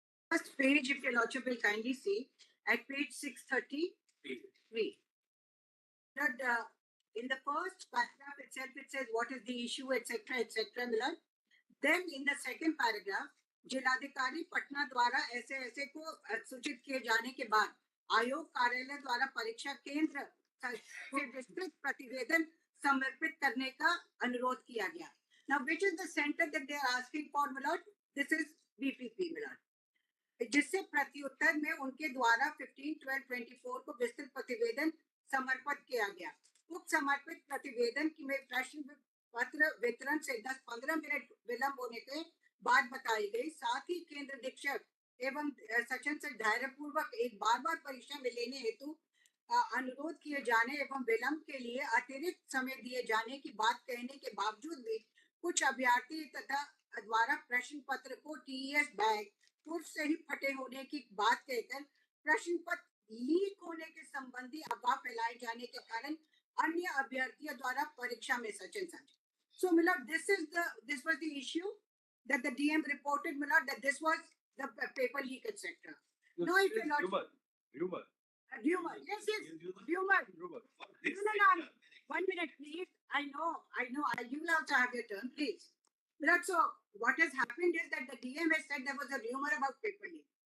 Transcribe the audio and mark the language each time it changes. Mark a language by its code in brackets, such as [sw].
[en] First page, if your Lordship will kindly see, at page 633. But in the first paragraph itself, it says what is the issue, etc., etc. Then in the second paragraph, [hi] जिलाधिकारी पटना द्वारा ऐसे को सूचित किए जाने के बाद आयोग कार्यालय द्वारा परीक्षा केंद्र से विस्तृत प्रतिवेदन समर्पित करने का अनुरोध किया गया. [en] Now, which is the center that they are asking for, my Lord? This is BPP, my Lord. [hi] जिससे प्रत्युत्तर में उनके द्वारा 15/12/24 को विस्तृत प्रतिवेदन समर्पित किया गया. उक्त समर्पित प्रतिवेदन की में प्रश्न पत्र वितरण से 10-15 मिनट विलंब होने के बाद बताई गई। साथ ही केंद्र अधीक्षक एवं सेशन से धैर्य पूर्वक एक बार परीक्षा में लेने हेतु अनुरोध किए जाने एवं विलंब के लिए अतिरिक्त समय दिए जाने की बात कहने के बावजूद भी कुछ अभ्यर्थी तथा द्वारा प्रश्न पत्र को टीईएस बैग पूर्व से ही फटे होने की बात कहकर प्रश्न पत्र लीक होने के संबंधी अफवाह फैलाए जाने के कारण अन्य अभ्यर्थियों द्वारा परीक्षा में सचिन सच। [en] So, Milord, this was the issue that the DM reported, Milord, that this was the paper leak, etc. No, if you're not Rumor. Rumor. Yes, rumor. No. 1 minute, please. I know. You will also have your turn, please. Milord, so what has happened is that the DM has said there was a rumor about paper leak.